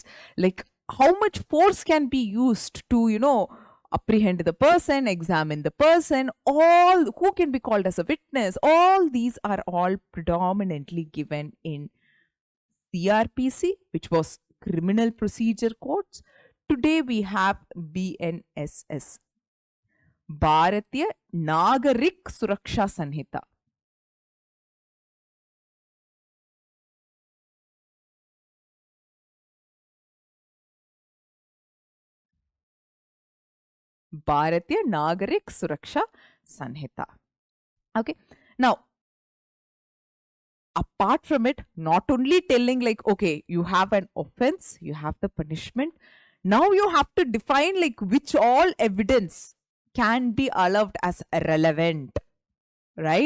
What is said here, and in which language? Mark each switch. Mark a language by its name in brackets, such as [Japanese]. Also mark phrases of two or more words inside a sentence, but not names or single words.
[English] Like, how much force can be used to, apprehend the person, examine the person, all who can be called as a witness? All these are all predominantly given in CRPC, which was Criminal Procedure Codes. Today we have BNSS, Bharatiya Nagarik Suraksha Sanhita. Bharatiya Nagarik Suraksha Sanhita. Okay. Now, apart from it, not only telling like, okay, you have an offense, you have the punishment. Now you have to define like which all evidence can be allowed as relevant, right?